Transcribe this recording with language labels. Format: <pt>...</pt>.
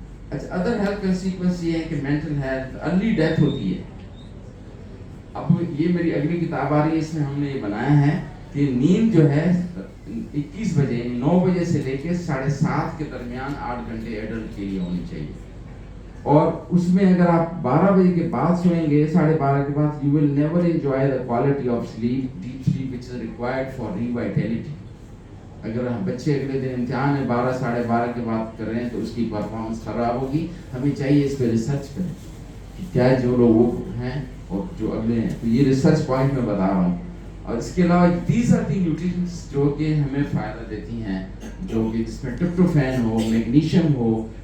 <ur>اچھا, other health consequence یہ ہے کہ مینٹل ہیلتھ, ارلی ڈیتھ ہوتی ہے. اب یہ میری اگلی کتاب آ رہی ہے, اس میں ہم نے یہ بنایا ہے کہ نیند جو ہے 21 بجے یعنی 9 بجے سے لے کے 7:30 کے درمیان 8 گھنٹے ایڈلٹ کے لیے ہونی چاہیے. اور اس میں اگر آپ 12 بجے کے بعد سوئیں گے, 12:30 کے بعد,</ur> <en>you will never enjoy the quality of sleep, deep sleep which is required for revitality.</en> <ur>اگر ہم بچے اگلے دن امتحان ہے 12 12:30 کے بعد کر رہے ہیں تو اس کی پرفارمنس خراب ہوگی. ہمیں چاہیے اس پہ ریسرچ کریں کہ کیا جو لوگ وہ ہیں اور جو اگلے ہیں. تو یہ ریسرچ پوائنٹ میں بتا رہا ہوں. اور اس کے علاوہ</ur> <en>these are the nutrients</en> <ur>جو کہ ہمیں فائدہ دیتی ہیں, جو کہ جس میں ٹریپٹوفین ہو, میگنیشیم ہو.</ur>